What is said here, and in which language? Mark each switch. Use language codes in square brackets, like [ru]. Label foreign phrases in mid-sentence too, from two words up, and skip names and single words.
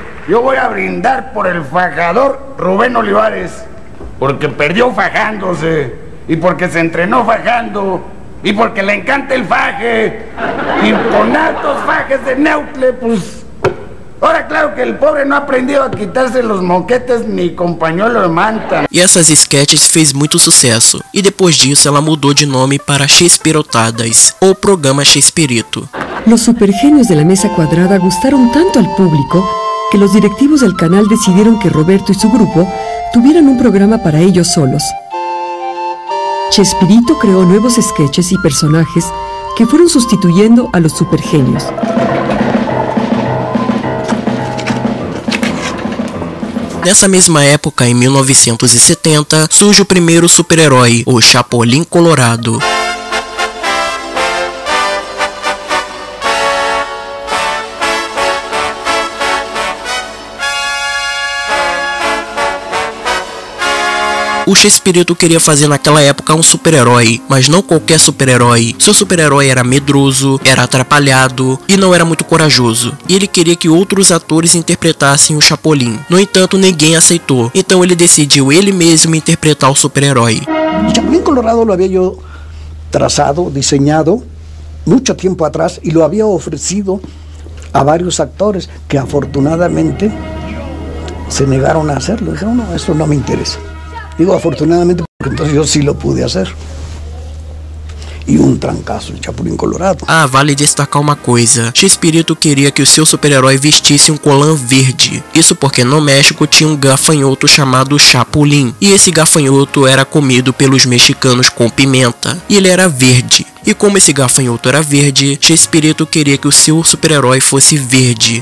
[es] Yo voy a brindar por el fajador Rubén Olivares, porque perdió fajándose, y porque se entrenó fajando, y porque le encanta el faje, y con altos fajes de Neutle, pues... Ahora, claro que el pobre no ha aprendido a quitarse los moquetes ni com pañuelo de manta. [pt] E essas sketches fez muito sucesso, e depois disso ela mudou de nome para Shakespearotadas, ou Programa Shakespearito. [es] Los supergenios de la mesa cuadrada gustaron tanto al público que los directivos del canal decidieron que Roberto y su grupo tuvieran un programa para ellos solos. Chespirito creó nuevos sketches y personajes que fueron sustituyendo a los supergenios. [pt] Nessa mesma época, em 1970, surge o primeiro super-herói, o Chapolin Colorado. O Chespirito queria fazer naquela época um super-herói, mas não qualquer super-herói. Seu super-herói era medroso, era atrapalhado e não era muito corajoso. E ele queria que outros atores interpretassem o Chapolin. No entanto, ninguém aceitou. Então ele decidiu ele mesmo interpretar o super-herói. [es] El Chapulín Colorado lo había yo trazado, diseñado mucho tiempo atrás y lo había ofrecido a varios actores que afortunadamente se negaron a hacerlo. Dijeron, no, esto no me interesa. Digo afortunadamente porque entonces yo sí lo pude hacer. [pt] E um trancaço de Chapulín Colorado. Ah, vale destacar uma coisa. Chespirito queria que o seu super-herói vestisse um colã verde. Isso porque no México tinha um gafanhoto chamado Chapulín. E esse gafanhoto era comido pelos mexicanos com pimenta. E ele era verde. E como esse gafanhoto era verde, Chespirito queria que o seu super-herói fosse verde.